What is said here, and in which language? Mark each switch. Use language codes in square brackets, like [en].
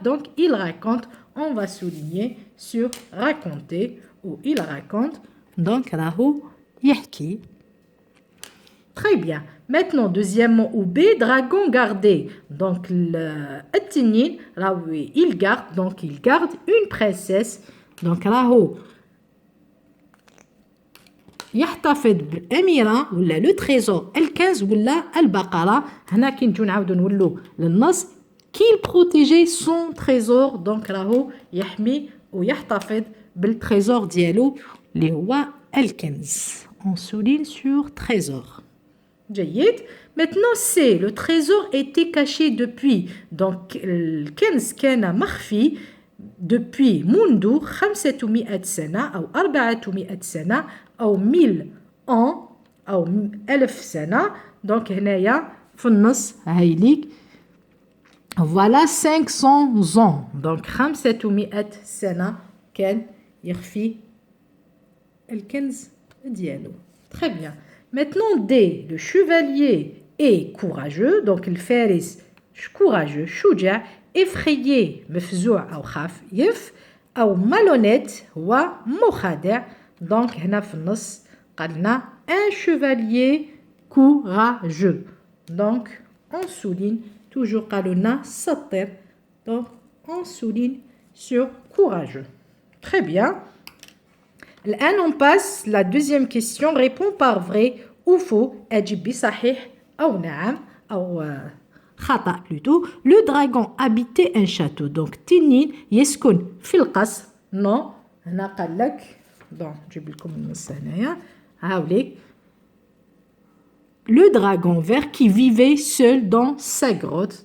[fr] donc il raconte, on va souligner sur raconter ou il raconte. [ar] donc راهو يحكي. [fr] Très bien. Maintenant, deuxièmement, ou B, dragon gardé. Donc, [ar] التنين, [fr] il garde, donc il garde une princesse. [ar] Donc, راهو يحتفظ بالأميرة ولا لو تريزور الكنز ولا البقرة. هنا كي نجو نعاودو نولو للنص [fr] qu'il protégeait son trésor. [ar] donc راهو يحمي ويحتفظ بالتريزور ديالو اللي هو الكنز. [fr] On souligne sur trésor. جيد. Maintenant c'est le trésor était caché depuis. [ar] donc الكنز كان مخفي depuis منذ 500 سنة أو 400 سنة أو [fr] 1000 ans [ar] أو 1000 سنة. donc هنايا في النص هايليك [fr] voilà 500 ans. [ar] donc 500 سنة كان يخفي الكنز ديالو. [fr] Très bien. Maintenant D, le chevalier est courageux. [ar] donc الفارس courageux شجاع, effrayé مفزوع أو خايف أو malhonnête هو مخادع. donc هنا في النص قالنا [fr] un chevalier courageux. donc on souligne toujours [ar] قالولنا سطر, [fr] donc on souligne sur courageux. Très bien. [ar] الآن [fr] on passe la deuxième question. réponds par vrai ou faux. [ar] أجب بصحيح أو نعم أو خطأ plutôt. [fr] le dragon habitait un château. [ar] donc تنين يسكن في القصر. [fr] non. [ar] هنا قال لك [fr] bon [ar] نجيب لكم النص هنايا هاوليك [fr] le dragon vert qui vivait seul dans sa grotte.